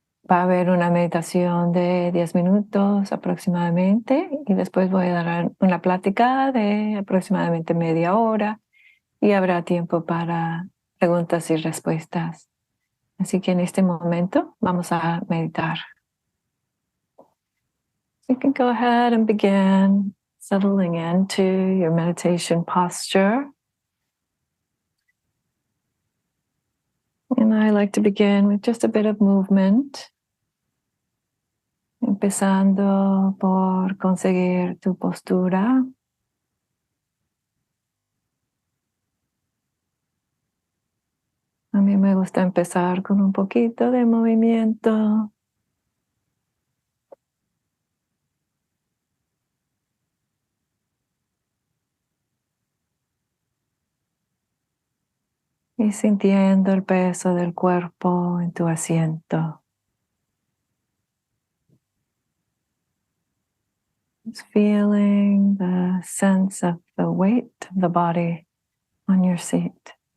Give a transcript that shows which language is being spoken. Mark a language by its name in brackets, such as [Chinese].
[Spanish] Va a haber una meditación de 10 minutos aproximadamente y después voy a dar una plática de aproximadamente media hora y habrá tiempo para preguntas y respuestas. Así que en este momento vamos a meditar. [English] You can go ahead and begin settling into your meditation posture. And I like to begin with just a bit of movement, [Spanish] empezando por conseguir tu postura. A mí me gusta empezar con un poquito de movimiento. Y sintiendo el peso del cuerpo en tu asiento. [English] Just feeling the sense of the weight of the body on your seat.